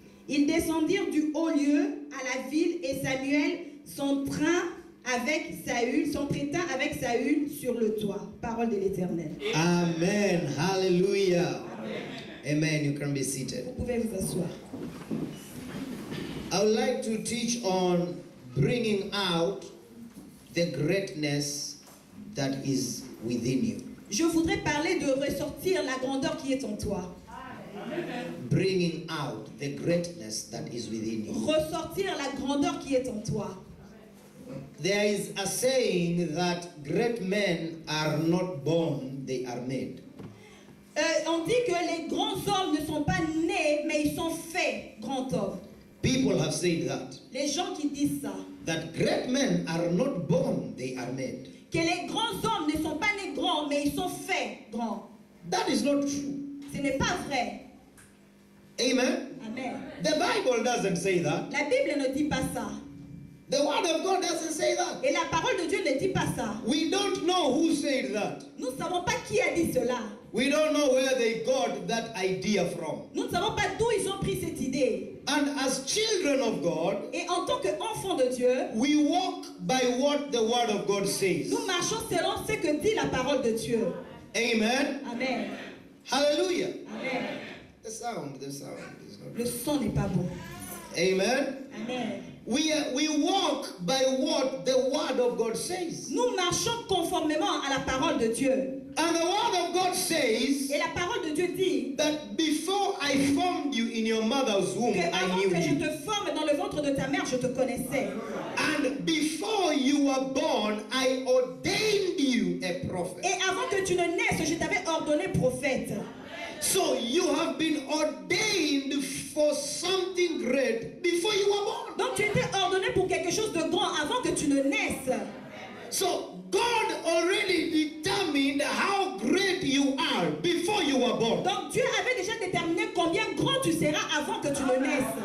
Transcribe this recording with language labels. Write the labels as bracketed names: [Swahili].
[French] Ils descendirent du haut lieu à la ville et Samuel s'entraîna avec Saül sur le toit. Parole de l'Éternel. [English] Amen. Hallelujah. Amen. You can be seated. [French] Vous pouvez vous asseoir. [English] I would like to teach on bringing out the greatness that is within you. [French] Je voudrais parler de ressortir la grandeur qui est en toi. [English] Bringing out the greatness that is within you. [French] Ressortir la grandeur qui est en toi. [English] There is a saying that great men are not born, they are made. [French] On dit que les grands hommes ne sont pas nés, mais ils sont faits grands hommes. [English] People have said that. [French] Les gens qui disent ça. [English] That great men are not born, they are made. [French] Que les grands hommes ne sont pas nés grands, mais ils sont faits grands. [English] That is not true. [French] Ce n'est pas vrai. [English] Amen. Amen. The Bible doesn't say that. [French] La Bible ne dit pas ça. [English] The word of God doesn't say that. [French] Et la parole de Dieu ne dit pas ça. [English] We don't know who said that. [French] Nous ne savons pas qui a dit cela. [English] We don't know where they got that idea from. [French] Nous ne savons pas d'où ils ont pris cette idée. [English] And as children of God, [French] Et en tant qu'enfants de Dieu, [English] we walk by what the word of God says. [French] nous marchons selon ce que dit la parole de Dieu. [English] Amen. Amen. Hallelujah. Amen. The sound is not [French] Le son n'est pas bon. [English] Amen. Amen. We walk by what the word of God says. [French] Nous marchons conformément à la parole de Dieu. [English] And the word of God says [French] Et la parole de Dieu dit [English] that before I formed you in your mother's womb, [French] que [English] I [French] avant [English] knew [French] que je [English] you. [French] te forme dans le ventre de ta mère, je te connaissais. [English] And before you were born, I ordained you a prophet. [French] Et avant que tu ne naisses, je t'avais ordonné prophète. [English] So you have been ordained for something great before you were born. [French] Donc tu étais ordonné pour quelque chose de grand avant que tu ne naisses. [English] So God already determined how great you are before you were born. [French] Donc Dieu avait déjà déterminé combien grand tu seras avant que tu ne naisses.